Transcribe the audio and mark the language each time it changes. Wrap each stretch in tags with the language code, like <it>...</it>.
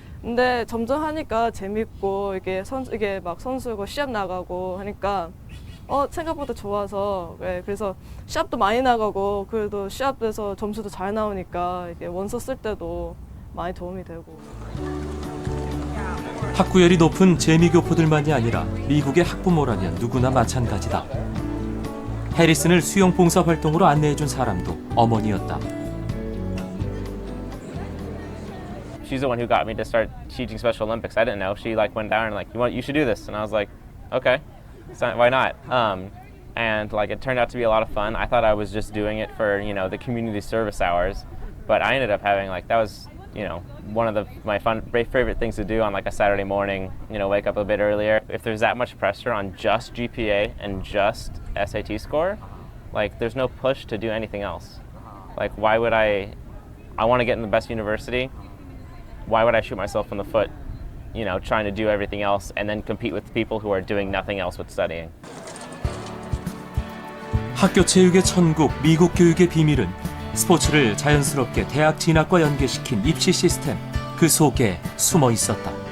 <ko>근데 점점 하니까 재밌고 이게 막 선수고 시합 나가고 하니까 생각보다 좋아서, 네, 그래서 시합도 많이 나가고 그래도 시합에서 점수도 잘 나오니까 이게 원서 쓸 때도 많이 도움이 되고. 학구열이 높은 재미교포들만이 아니라 미국의 학부모라면 누구나 마찬가지다. 해리슨을 수영 봉사 활동으로 안내해준 사람도 어머니였다.</ko> <en>She's the one who got me to start teaching Special Olympics. I didn't know. She went down and you should do this, and I was like, okay, so why not? And it turned out to be a lot of fun. I thought I was just doing it for the community service hours, but I ended up having that was one of my favorite things to do on a Saturday morning. Wake up a bit earlier. If there's that much pressure on just GPA and just SAT score, there's no push to do anything else. Why would I want to get in the best university. Why would I shoot myself in the foot, trying to do everything else and then compete with people who are doing nothing else with studying?</en> <ko>학교 체육의 천국, 미국 교육의 비밀은 스포츠를 자연스럽게 대학 진학과 연계시킨 입시 시스템, 그 속에 숨어 있었다.</ko>